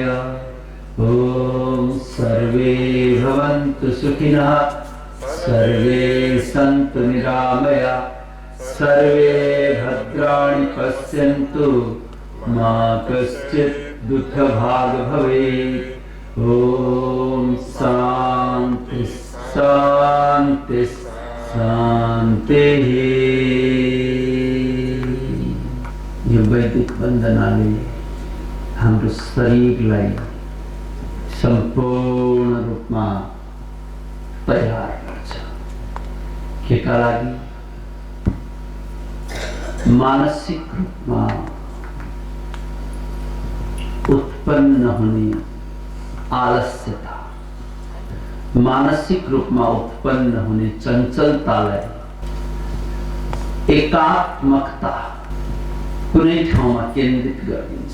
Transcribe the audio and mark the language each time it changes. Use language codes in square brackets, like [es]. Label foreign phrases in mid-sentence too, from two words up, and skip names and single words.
[sa] ॐ सर्वे भवन्तु सुखिनः सर्वे सन्तु निरामया सर्वे भद्राणि पश्यन्तु मा कश्चित् दुःखभाग् भवेत्। ॐ शान्ति शान्ति शान्तिः। [ne] यो वैदिक वन्दनाले हाम्रो शरीरलाई सम्पूर्ण रूपमा तयार गर्छ। केका लागि? मानसिक रूपमा उत्पन्न हुने आलस्यता, मानसिक रूपमा उत्पन्न हुने चञ्चलतालाई एकात्मकता कुनै ठाउँमा केन्द्रित गरिदिन्छ।